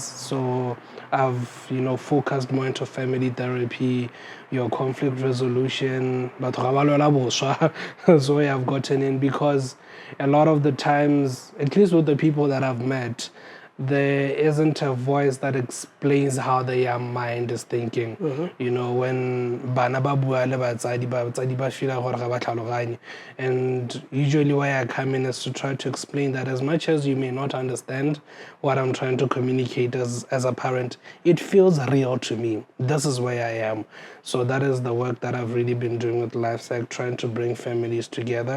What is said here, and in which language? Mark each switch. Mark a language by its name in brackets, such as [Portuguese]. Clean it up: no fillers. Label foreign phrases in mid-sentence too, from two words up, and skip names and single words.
[English] So I've focused more into family therapy, your conflict resolution. But that's why I've gotten in, because a lot of the times, at least with the people that I've met, there isn't a voice that explains how the young mind is thinking. [Tswana] When bana ba bua le batsadi ba feel gore ga ba tlhaloganye. [English] And usually why I come in is to try to explain that as much as you may not understand what I'm trying to communicate as a parent, it feels real to me. This is where I am. So that is the work that I've really been doing with LifePsych, trying to bring families together.